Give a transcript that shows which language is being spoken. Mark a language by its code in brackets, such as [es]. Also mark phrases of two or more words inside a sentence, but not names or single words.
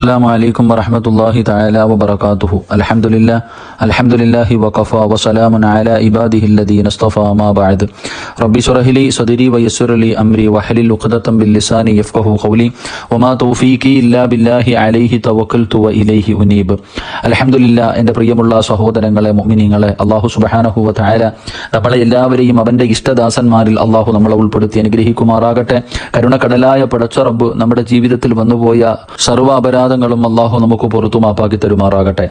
[ar] السلام عليكم ورحمة الله تعالى وبركاته. الحمد لله وكفى وسلام على عباده الذين اصطفى ما بعد. ربي اشرح لي صدري ويسر لي أمري واحلل عقدة من لساني يفقهوا قولي وما توفيقي إلا بالله عليه توكلت وإليه أنيب. [ml] അൽഹംദുലില്ലാ. എൻ്റെ പ്രിയമുള്ള സഹോദരങ്ങളെ, മുഅ്മിനീങ്ങളെ, [ar] الله سبحانه وتعالى [ml] നമ്മളെ എല്ലാവരെയും അവന്റെ ഇഷ്ടദാസന്മാരിൽ അല്ലാഹു നമ്മളെ ഉൾപ്പെടുത്തി അനുഗ്രഹിക്കുമാറാകട്ടെ. കരുണക്കടലായ പടച്ച റബ്ബ് നമ്മുടെ ജീവിതത്തിൽ വന്നുപോയ സർവ്വ അപരാധങ്ങളും അല്ലാഹു നമുക്ക് പുറത്തു മാപ്പാക്കി തരുമാറാകട്ടെ.